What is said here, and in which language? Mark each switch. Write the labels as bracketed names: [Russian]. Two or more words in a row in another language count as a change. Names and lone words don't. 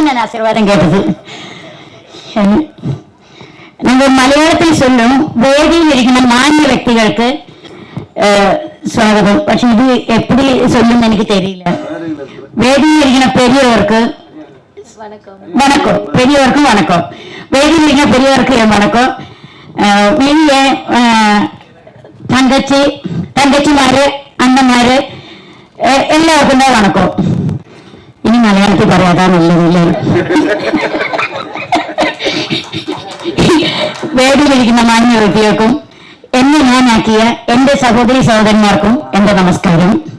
[Tamil] நான் ஆசீர்வாதம் கேட்டது. நம்ம மலையாளத்தில் சொல்லும் [Malayalam] വേദിയിൽ ഇരിക്കുന്ന മാന്യ വ്യക്തികൾക്ക് സ്വാഗതം. പക്ഷെ ഇത് എപ്പടി சொல்லுன்னு എനിക്ക് தெரியல. വേദിയിൽ ഇരിക്കുന്ന [Tamil] பெரியவருக்கு வணக்கம், பெரியவருக்கும் வணக்கம், வேதியில் இருக்கிற பெரியவருக்கு என் வணக்கம். [Malayalam] വലിയ തങ്കച്ചിമാര് അണ്ണന്മാര് എല്ലാവർക്കും വണക്കം. ഇനി മലയാളത്തിൽ പറയാതാണുള്ളത്. വേദിയിലിരിക്കുന്ന മാന്യ വ്യക്തികൾക്കും എന്നെ ഞാനാക്കിയ എന്റെ സഹോദരി സഹോദരന്മാർക്കും എന്റെ നമസ്കാരം.